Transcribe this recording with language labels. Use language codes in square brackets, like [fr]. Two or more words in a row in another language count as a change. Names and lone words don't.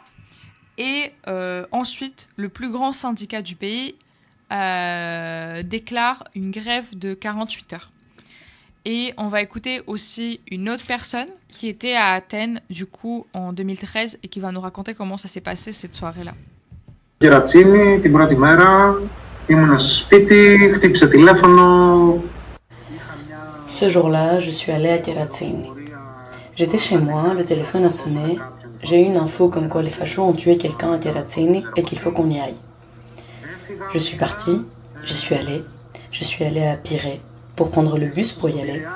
[fr] Et ensuite, le plus grand syndicat du pays déclare une grève de 48 heures. Et on va écouter aussi une autre personne qui était à Athènes, du coup, en 2013, et qui va nous raconter comment ça s'est passé cette soirée-là. [el] Κερατσίνη, την πρώτη μέρα, ήμουν στο σπίτι, χτύπησα τηλέφωνο. [fr] Ce jour-là, je suis allée à Keratsini. J'étais chez moi, le téléphone a sonné. J'ai eu une info comme quoi les fachos ont tué quelqu'un à Keratsini et qu'il faut qu'on y aille. Je suis partie, j'y suis allée. Je suis allée à Pirée pour prendre le bus pour y aller.